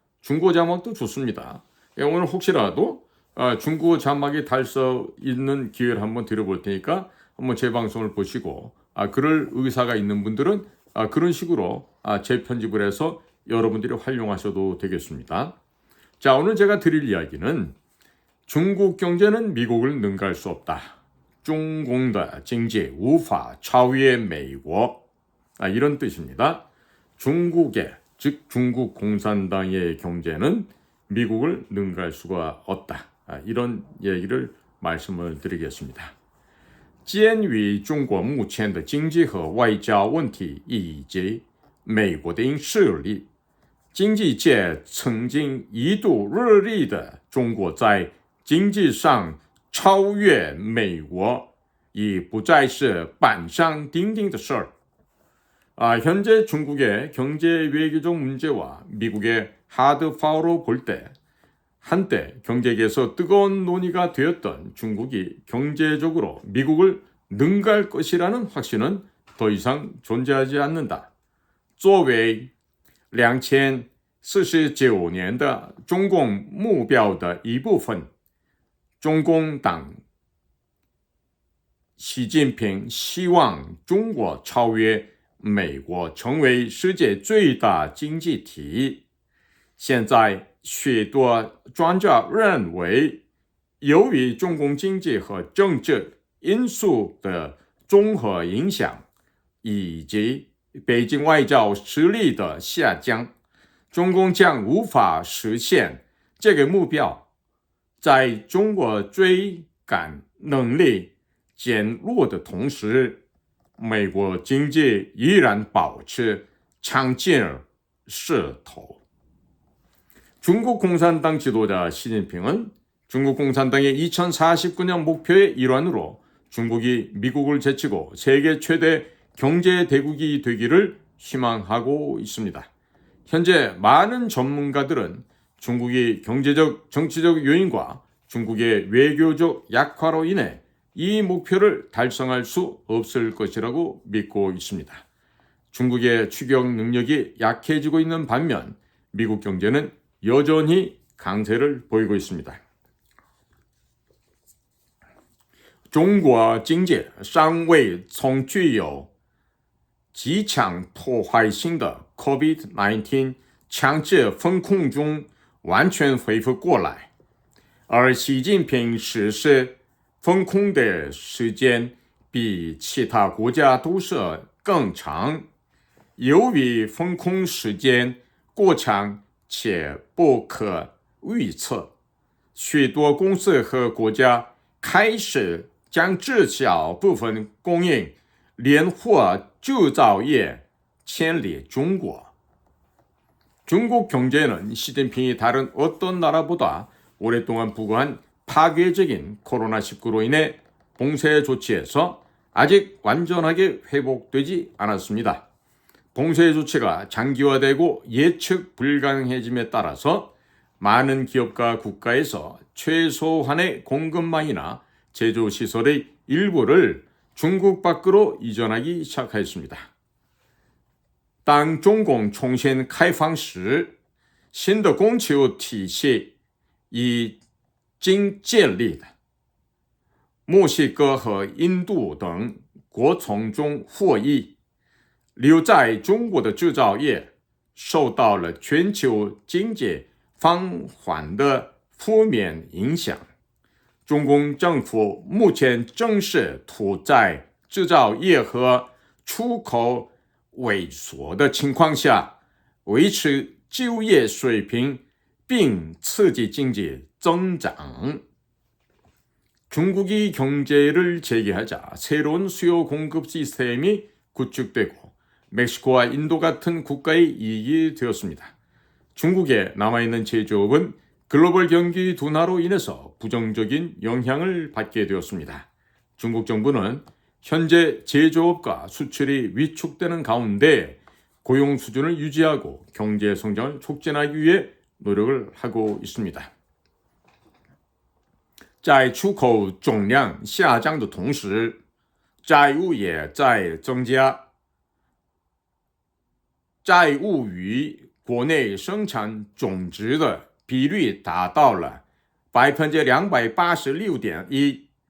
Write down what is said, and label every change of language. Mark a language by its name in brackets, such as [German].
[Korean] 중고 자막도 좋습니다. 오늘 혹시라도 중국어 자막이 달 수 있는 기회를 한번 드려볼 테니까 한번 제 방송을 보시고 그럴 의사가 있는 분들은 그런 식으로 재편집을 해서 여러분들이 활용하셔도 되겠습니다. 자, 오늘 제가 드릴 이야기는 중국 경제는 미국을 능가할 수 없다. [Chinese] 中共的经济无法超越美国. [Korean] 이런 뜻입니다. 중국의, 즉 중국 공산당의 경제는 미국을 능가할 수가 없다. 이런 얘기를 말씀을 드리겠습니다. [Chinese] 鉴于中国目前的经济和外交问题以及美国的势力，经济界曾经一度热力的中国在经济上超越美国已不再是板上钉钉的事儿. [Korean] 현재 중국의 경제 외교적 문제와 미국의 하드 파워로 볼 때 한때 경제계에서 뜨거운 논의가 되었던 중국이 경제적으로 미국을 능가할 것이라는 확신은 더 이상 존재하지 않는다. [Chinese] 作为2049年的中共目标的一部分，中共党习近平希望中国超越美国，成为世界最大经济体。现在许多专家认为，由于中共经济和政治因素的综合影响，以及北京外交实力的下降，中共将无法实现这个目标。在中国追赶能力减弱的同时，美国经济依然保持强劲势头。 [Korean] 중국 공산당 지도자 시진핑은 중국 공산당의 2049년 목표의 일환으로 중국이 미국을 제치고 세계 최대 경제 대국이 되기를 희망하고 있습니다. 현재 많은 전문가들은 중국이 경제적, 정치적 요인과 중국의 외교적 약화로 인해 이 목표를 달성할 수 없을 것이라고 믿고 있습니다. 중국의 추격 능력이 약해지고 있는 반면 미국 경제는 여전히 강세를 보이고 있습니다. [Chinese] 中国经济尚未从具有极强破坏性的 COVID-19 强制封控中完全恢复过来，而习近平实施封控的时间比其他国家都是更长。由于封控时间过长且不可预测，许多公司和国家开始将至少部分供应链或制造业牵连中国. [Korean] 중국 경제는 시진핑이 다른 어떤 나라보다 오랫동안 부과한 파괴적인 코로나19로 인해 봉쇄 조치에서 아직 완전하게 회복되지 않았습니다. 봉쇄 조치가 장기화되고 예측 불가능해짐에 따라서 많은 기업과 국가에서 최소한의 공급망이나 제조시설의 일부를 중국 밖으로 이전하기 시작하였습니다. [Chinese] 当中共重新开放时，新的供求体系已经建立了。墨西哥和印度等国从中获益，留在中国的制造业受到了全球经济放缓的负面影响。中共政府目前正是处在制造业和出口萎缩的情况下，维持就业水平并刺激经济增长. [Korean] 중국이 경제를 재개하자 새로운 수요 공급 시스템이 구축되고 멕시코와 인도 같은 국가의 이익이 되었습니다. 중국에 남아있는 제조업은 글로벌 경기 둔화로 인해서 부정적인 영향을 받게 되었습니다. 중국 정부는 현재 제조업과 수출이 위축되는 가운데 고용 수준을 유지하고 경제 성장을 촉진하기 위해 노력을 하고 있습니다. [Chinese] 在出口总量下降的同时，债务也在增加。债务与国内生产总值的比率达到了 286.1%。